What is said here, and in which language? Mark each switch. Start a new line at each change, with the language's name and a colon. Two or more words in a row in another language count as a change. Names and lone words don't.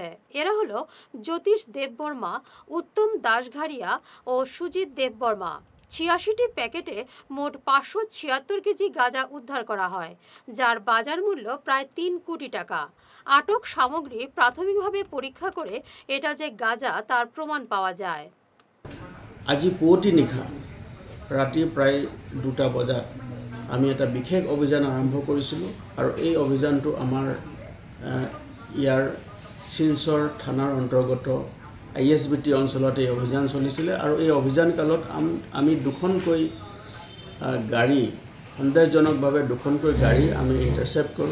Bangla: এরা হলো জ্যোতিষ দেববর্মা, উত্তম দাসঘাড়িয়া ও সুজিত দেববর্মা। 86টি প্যাকেটে মোট 576 কেজি গাঁজা উদ্ধার করা হয়, যার বাজার মূল্য প্রায় 3 কোটি টাকা। আটক সামগ্রী প্রাথমিকভাবে পরীক্ষা করে এটা যে গাঁজা তার প্রমাণ পাওয়া যায়।
Assamese: আজি পুৱতি নিশা ৰাতি প্ৰায় 2টা বজাত আমি এটা বিশেষ অভিযান আৰম্ভ কৰিছিলোঁ আৰু এই অভিযানটো আমাৰ ইয়াৰ শিলচৰ থানাৰ অন্তৰ্গত আইএছবিটি অঞ্চলত এই অভিযান চলিছিলে আৰু এই অভিযান কালত আমি দুখনকৈ গাড়ী, সন্দেহজনকভাৱে দুখনকৈ গাড়ী আমি ইণ্টাৰচেপ্ট কৰোঁ।